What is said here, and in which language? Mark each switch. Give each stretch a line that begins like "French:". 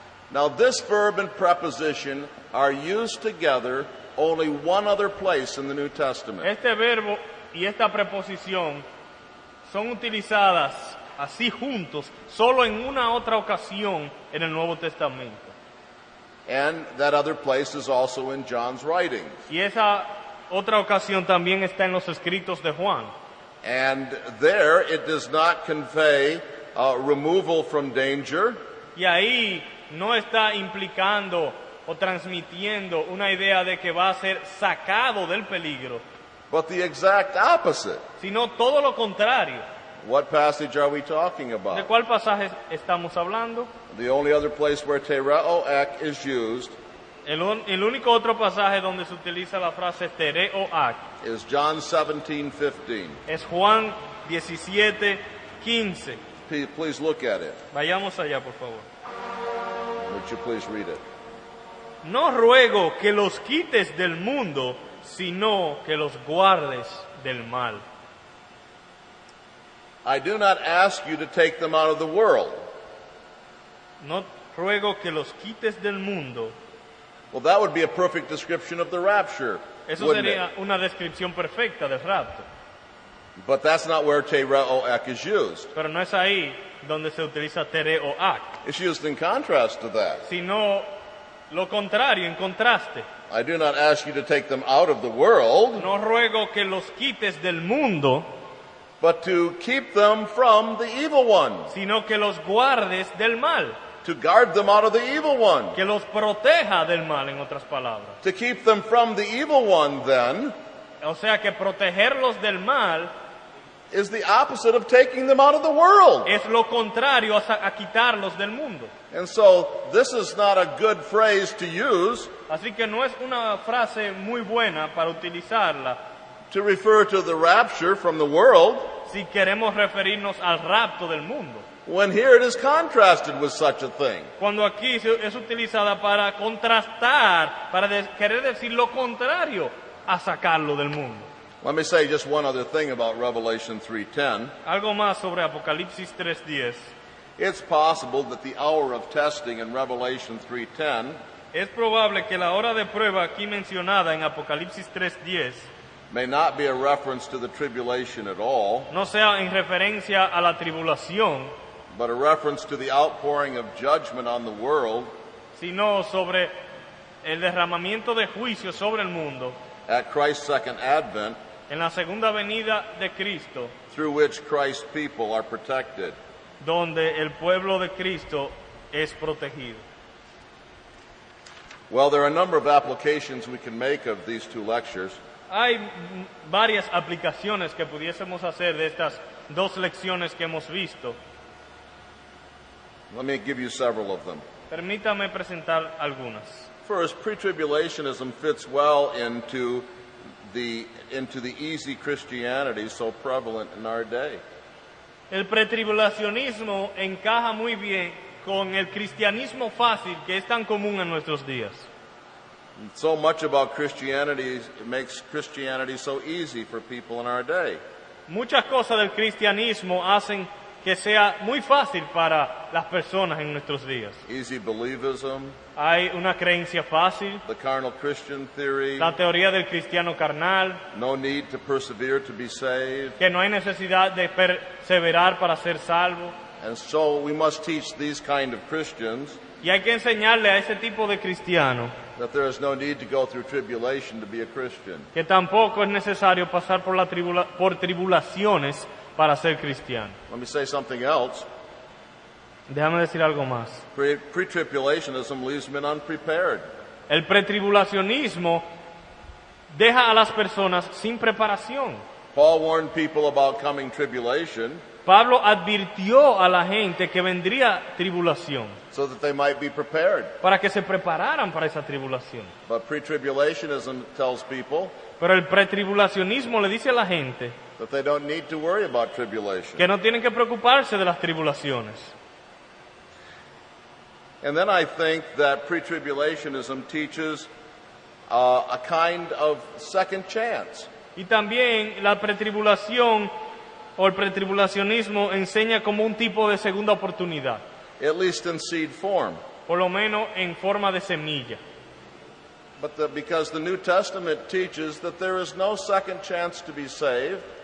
English: Now this verb and preposition are used together only one other place in the New Testament.
Spanish: Este verbo y esta preposición son utilizadas así juntos solo en una otra ocasión en el Nuevo Testamento.
English: And that other place is also in John's writings.
Spanish: Y esa otra ocasión también está en los escritos de Juan.
English: And there it does not convey removal from danger.
Spanish: Y ahí no está implicando o transmitiendo una idea de que va a ser sacado del peligro,
English: But the exact opposite.
Spanish: sino todo lo contrario.
English: What passage are we talking
Spanish: ¿De
English: about?
Spanish: cuál pasaje estamos hablando?
English: The only other place where tereo ek is used
Spanish: El único otro pasaje donde se utiliza la frase tereo ak
English: is John 17:15.
Spanish: es Juan 17:15.
English: Please look at it.
Spanish: Vayamos allá, por favor.
English: Would you please read it?
Spanish: No ruego que los quites del mundo, sino que los guardes del mal.
English: I do not ask you to take them out of the world.
Spanish: No ruego que los quites del mundo.
English: Well, that would be a perfect description of the rapture,
Spanish: Eso
English: wouldn't
Spanish: sería
English: it?
Spanish: una descripción perfecta del rapto.
English: But that's not where tereo ek is used.
Spanish: Pero no es ahí donde se utiliza tereo ak,
English: It's used in contrast to that.
Spanish: sino lo contrario, en contraste.
English: I do not ask you to take them out of the world,
Spanish: No ruego que los quites del mundo,
English: but to keep them from the evil one.
Spanish: sino que los guardes del mal,
English: To guard them out of the evil one.
Spanish: que los proteja del mal, en otras palabras.
English: To keep them from the evil one, then,
Spanish: O sea que protegerlos del mal
English: is the opposite of taking them out of the world.
Spanish: es lo contrario a quitarlos del mundo.
English: And so, this is not a good phrase to use
Spanish: Así que no es una frase muy buena para utilizarla
English: to refer to the rapture from the world,
Spanish: si queremos referirnos al rapto del mundo.
English: when here it is contrasted with such a thing.
Spanish: Cuando aquí es utilizada para contrastar, para querer decir lo contrario a sacarlo del mundo.
English: Let me say just one other thing about Revelation 3:10.
Spanish: Algo más sobre Apocalipsis 3:10.
English: It's possible that the hour of testing in Revelation 3:10
Spanish: Es probable que la hora de prueba aquí mencionada en Apocalipsis 3:10
English: may not be a reference to the tribulation at all,
Spanish: no sea en referencia a la tribulación,
English: but a reference to the outpouring of judgment on the world
Spanish: sino sobre el derramamiento de juicio sobre el mundo
English: at Christ's second advent,
Spanish: en la segunda venida de Cristo,
English: through which Christ's people are protected.
Spanish: donde el pueblo de Cristo es protegido.
English: Well, there are a number of applications we can make of these two lectures.
Spanish: Hay varias aplicaciones que pudiésemos hacer de estas dos lecciones que hemos visto.
English: Let me give you several of them.
Spanish: Permítame presentar algunas.
English: First, pre-tribulationism fits well into the easy Christianity so prevalent in our day.
Spanish: El pretribulacionismo encaja muy bien con el cristianismo fácil que es tan común en nuestros días.
English: So much about Christianity makes Christianity so easy for people in our day.
Spanish: Muchas cosas del cristianismo hacen que sea muy fácil para las personas en nuestros días.
English: Easy believism,
Spanish: Hay una creencia fácil,
English: the carnal Christian theory,
Spanish: la teoría del cristiano carnal,
English: no need to persevere to be saved.
Spanish: que no hay necesidad de perseverar para ser salvo.
English: And so we must teach these kind of Christians
Spanish: Y hay que enseñarle a ese tipo de cristiano
English: that there is no need to go through tribulation to be a Christian.
Spanish: que tampoco es necesario pasar por tribulaciones para ser cristiano.
English: Let me say something else.
Spanish: Déjame decir algo más.
English: Pre-tribulationism leaves men unprepared.
Spanish: El pretribulacionismo deja a las personas sin preparación.
English: Paul warned people about coming tribulation
Spanish: Pablo advirtió a la gente que vendría tribulación
English: so that they might be prepared.
Spanish: para que se prepararan para esa tribulación.
English: But pre-tribulationism tells people
Spanish: Pero el pretribulacionismo le dice a la gente
English: that they don't need to worry about tribulation.
Spanish: que no tienen que preocuparse de las tribulaciones.
English: And then I think that pre-tribulationism teaches a kind of second chance.
Spanish: Y también la pretribulación o el pretribulacionismo enseña como un tipo de segunda oportunidad,
English: At least in seed form.
Spanish: por lo menos en forma de semilla.
English: Because the New Testament teaches that there is no second chance to be saved